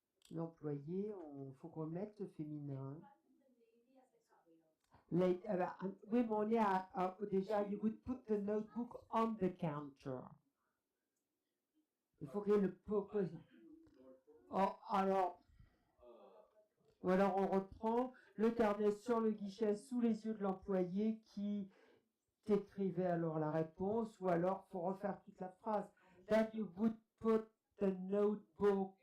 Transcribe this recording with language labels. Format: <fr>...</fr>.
<fr>L'employé, il faut qu'on mette le féminin. Oui, mais on est déjà,</fr> <en>you would put the notebook on the counter.</en> <fr>Il faut qu'il y ait le purpose. Oh, alors, ou alors on reprend le carnet sur le guichet sous les yeux de l'employé qui t'écrivait alors la réponse, ou alors faut refaire toute la phrase.</fr> <en>Then you would put the notebook</en>